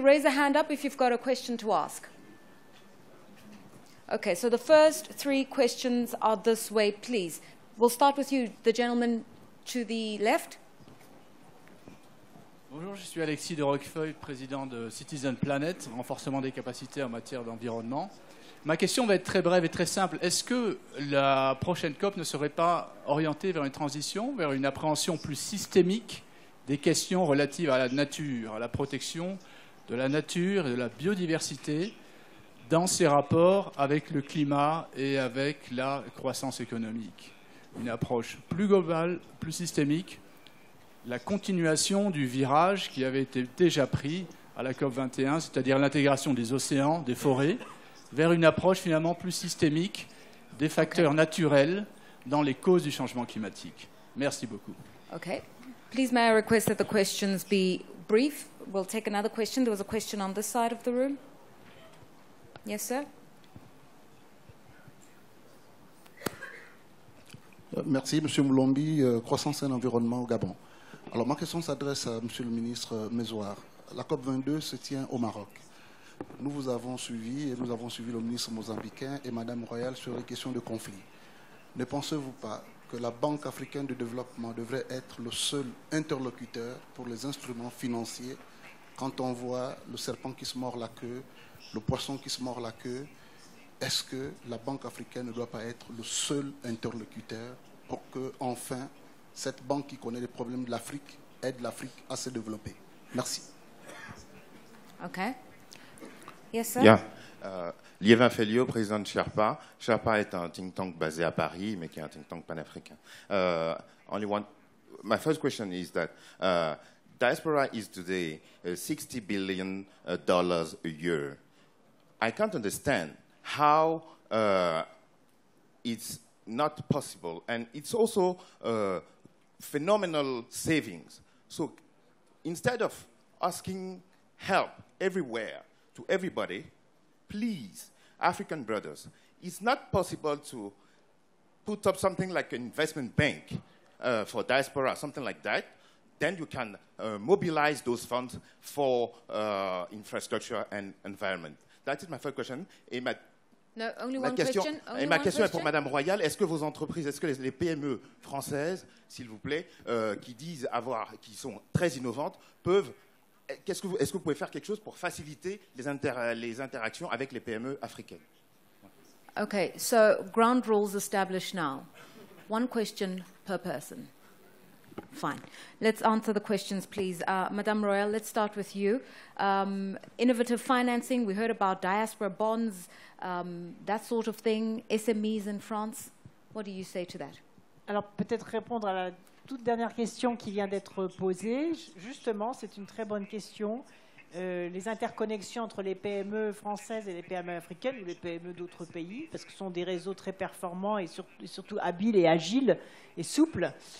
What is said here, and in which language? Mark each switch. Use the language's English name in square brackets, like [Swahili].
[English] Raise a hand up if you've got a question to ask. Okay, so the first 3 questions are this way, please. We'll start with you, the gentleman to the left. [French] Bonjour, je suis Alexis de Roquefeuille, président de Citizen Planet, renforcement des capacités en matière d'environnement. Ma question va être très brève et très simple. Est-ce que la prochaine COP ne serait pas orientée vers une transition, vers une appréhension plus systémique des questions relatives à la nature, à la protection de la nature et de la biodiversité dans ses rapports avec le climat et avec la croissance économique? Une approche plus globale, plus systémique, la continuation du virage qui avait été déjà pris à la COP21, c'est-à-dire l'intégration des océans, des forêts, vers une approche finalement plus systémique des facteurs naturels dans les causes du changement climatique. Merci beaucoup. [English] Okay. Please may I request that the questions be brief. We'll take another question. There was a question on this side of the room. Yes, sir. [French] Merci, M. Moulombi, Croissance et Environnement au Gabon. Alors, ma question s'adresse à M. le ministre Mezouar. La COP22 se tient au Maroc. Nous vous avons suivi, et nous avons suivi le ministre mozambicain et Mme Royal sur les questions de conflit. Ne pensez-vous pas que la Banque africaine de développement devrait être le seul interlocuteur pour les instruments financiers quand on voit le serpent qui se mord la queue, le poisson qui se mord la queue? Est-ce que la Banque africaine ne doit pas être le seul interlocuteur pour que, enfin, cette banque qui connaît les problèmes de l'Afrique aide l'Afrique à se développer? Merci. [English] Okay. Yes, sir. Yeah. [French] Liévin Fellio, président de Sherpa. Sherpa est un think tank basé à Paris, mais qui est un think tank panafricain. [English] My first question is that diaspora is today $60 billion a year. I can't understand how it's not possible, and it's also phenomenal savings. So instead of asking help everywhere to everybody, please, African brothers, it's not possible to put up something like an investment bank for diaspora, something like that. Then you can mobilize those funds for infrastructure and environment. That is my first question. [French] Et ma question est pour Madame Royal. Est-ce que vos entreprises, est-ce que les PME françaises, s'il vous plaît, qui sont très innovantes, peuvent... Est-ce que vous pouvez faire quelque chose pour faciliter les interactions avec les PME africaines? [English] Okay, so ground rules established now. 1 question per person. Fine. Let's answer the questions, please. Madame Royal, let's start with you. Innovative financing, we heard about diaspora bonds, that sort of thing, SMEs in France. What do you say to that? [French] Alors, peut-être répondre à la toute dernière question qui vient d'être posée. Justement, c'est une très bonne question. Les interconnexions entre les PME françaises et les PME africaines ou les PME d'autres pays, parce que ce sont des réseaux très performants et surtout habiles et agiles et souples.